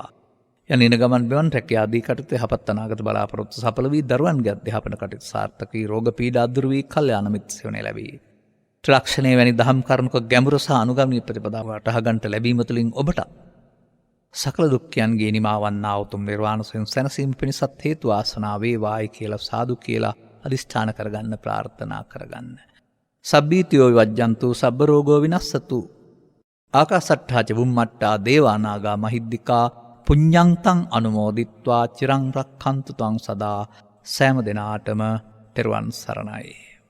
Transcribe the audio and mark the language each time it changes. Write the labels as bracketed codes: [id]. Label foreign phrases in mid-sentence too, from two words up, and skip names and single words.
[si] යන ගමන් බිමන් රැකියා ආදී කටයුතු යහපත් අනාගත බලාපොරොත්තු සඵල වී දරුවන්ගේ අධ්‍යාපන කටයුතු සාර්ථක වී රෝග පීඩා දුරු වී කල්යාණ මිත්‍ර සේවනය ලැබී. ත්‍රිලක්ෂණයේ වැනි දහම් කරුණක ගැඹුරු සහ අනුගමනීය ප්‍රතිපදාව වටහා ගන්නට ලැබීම තුළින් ඔබට සකල දුක්ඛයන්ගේ නිමාවන්නා උතුම් නිර්වාණ සුවයෙන් සැනසීම පිණිසත් හේතු වාසනා වේවායි කියලා සාදු කියලා අදිෂ්ඨාන කරගන්න ප්‍රාර්ථනා කරගන්න. [pi] සබ්බීතියෝ විවජ්ජන්තු සබ්බ රෝගෝ විනස්සතු. ආකාසට්ඨා ච බුම්මට්ඨා දේවානාගා මහිද්దికා පුඤ්ඤන්තං අනුමෝදිත්වා චිරං රක්ඛන්තු ත්වං සදා. [si] සෑම දිනාටම තෙරුවන් සරණයි.